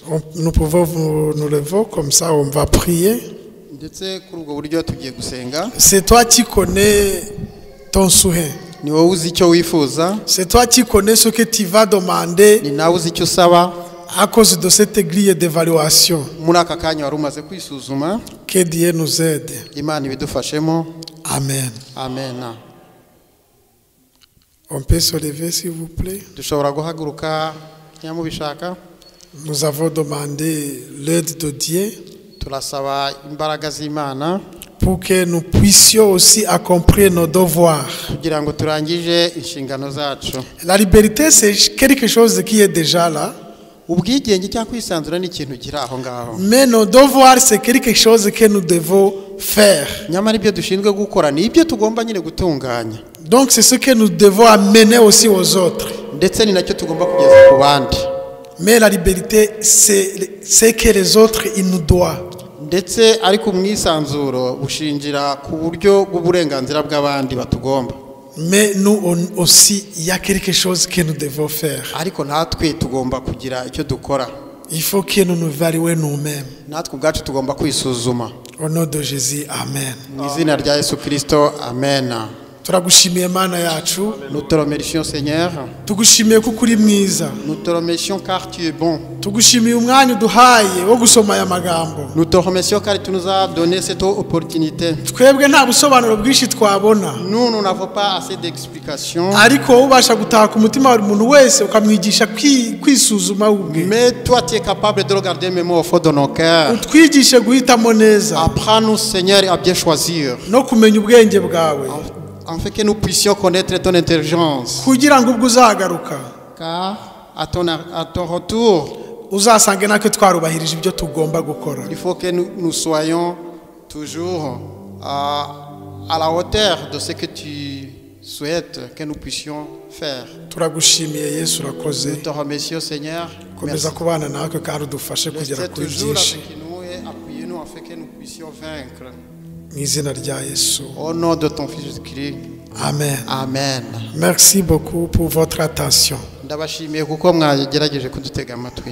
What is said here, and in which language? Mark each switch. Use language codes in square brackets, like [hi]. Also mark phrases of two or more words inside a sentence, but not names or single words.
[fr] Nous pouvons nous lever comme ça, on va prier. [rw] ndetse kuri ubwo buryo tugiye gusenga. [fr] C'est toi qui connais ton souhait. [rw] ni wowe uzi icyo wifuza, [fr] C'est toi qui connais ce que tu vas demander [rw] ni nawe uzi icyo usaba. [fr] à cause de cette grille d'évaluation. [rw] muri aka kanya wari umaze kwisuzuma, [fr] Que Dieu nous aide. [rw] Imana ibidufashemo. [fr] Amen. [rw] amen. [fr] On peut se lever s'il vous plaît. [rw] dushobora guhaguruka nyamubishaka. [fr] Nous avons demandé l'aide de Dieu [rw] turasaba imbaraga z'Imana [fr] pour que nous puissions aussi accomplir nos devoirs. [rw] kugira ngo turangije inshingano zacu. [fr] La liberté, c'est quelque chose qui est déjà là. [rw] ubwigenge cyangwa kwisanzura ni ikintu kiri aho ngaho, [fr] Mais nos devoirs, c'est quelque chose que nous devons faire. [rw] nyamara ibyo dushinzwe gukora ni ibyo tugomba nyine gutunganya, [fr] Donc c'est ce que nous devons amener aussi aux autres. [rw] ndetse ni nacyo tugomba kugeza ku bandi. [fr] Mais la liberté, c'est que les autres, ils nous doivent. [rw] ndetse ariko umwisanzuro bushingira ku buryo bw'uburenganzira bw'abandi batugomba. [fr] Mais nous aussi, il y a quelque chose que nous devons faire. [rw] ariko natwe tugomba kugira icyo dukora. [fr] Il faut que nous nous évaluions nous-mêmes. [rw] natwe ubwacu tugomba kwisuzuma. [fr] Au nom de Jésus, Amen. [rw] mu izina rya Yesu Kristo, amen. Turagushimiye Mana yacu, [fr] Nous te remercions Seigneur, [rw] tugushimiye kuko uri mwiza, [fr] nous te remercions car tu es bon. [rw] tugushimiye umwanya uduhaye wo gusoma aya magambo. [fr] Nous te remercions car tu nous as donné cette opportunité. [rw] Twebwe nta busobanuro bwinshi twabona, [fr] Nous n'avons pas assez d'explications, [rw] ariko wowe ubasha gutaha ku mutima wa buri muntu wese ukamwigisha kwisuzuma ubwe. [fr] mais toi tu es capable de regarder même au fond de nos cœurs. [rw] Utwigishe guhitamo neza [fr] Apprends-nous Seigneur à bien choisir, [rw] no kumenya ubwenge bwawe, [fr] afin que nous puissions connaître ton intelligence. [rw] kugira ngo ubwo uzagaruka [fr] Car à ton retour, [rw] uzasange natwe twarubahirije ibyo tugomba gukora. [fr] il faut que nous soyons toujours à la hauteur de ce que tu souhaites que nous puissions faire. [rw] Turagushimiye Yesu, urakoze. [fr] Nous te remercions, Seigneur. [rw] Komeza kubana natwe kandi udufashe kugera kuri [fr] toujours [rw] byinshi. [fr] avec nous et appuyez-nous afin que nous puissions vaincre. [rw] Mu izina rya Yesu. [fr] Au nom de ton Fils Jésus-Christ. Amen. [rw] Amen. [fr] Merci beaucoup pour votre attention. [rw] Ndabashimiye kuko mwagerageje kudutega amatwi.